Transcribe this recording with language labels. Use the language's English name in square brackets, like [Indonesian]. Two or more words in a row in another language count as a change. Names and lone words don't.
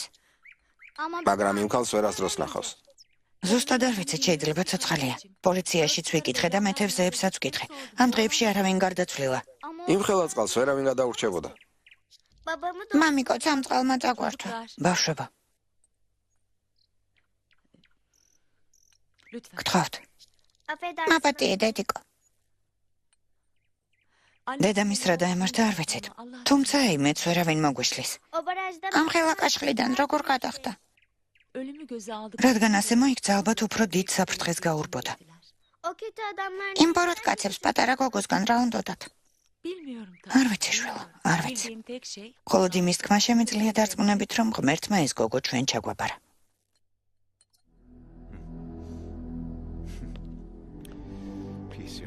[Turkish] ama [Georgian] მაგრამ იმ ქალს ვერასდროს ნახავს. ზუსტად არ ვიცი, შეიძლება ცოცხალია. პოლიციაშიც ვიკითხე და მეთევზეებსაც ვკითხე. ამ დღეებში არავინ გარდაცვლილა. იმ ხელაწყალს ვერავინ გადაურჩებოდა. [Turkish] babamı da [Georgian] მამიკო წამწყალმა წაგვართვა. ბავშვობა, გთხოვთ. [Turkish] affedersin. [Georgian] მაპატიე დედიკო. დედამის რა დაემართა არ ვიცით. თუმცა იმეც ვერავინ მოგვიშლის. [Turkish] O barajdan [Georgian] ამ ხელაკაშხლიდან როგორ გადახდა? [Turkish] Ölümü göze aldık. [Georgian] რადგან ასე მოიქცა, ალბათ უფრო დიდ საფრთხეს გაურბოდა. [Turkish] o kötü adamlar [Georgian] იმ ბოროტკაცებს პატარა გოგოსგან რა უნდოდათ? [Turkish] Bilmiyorum [Georgian] არ vicი შვილო, არ ვიცი. [Turkish] Bildiğim tek şey [Georgian] მხოლოდ იმის თქმა შემიძლია დარწმუნებით, რომ ღმერთმა ეს გოგო ჩვენ ჩაგვაბარა. [Turkish] Pis ya.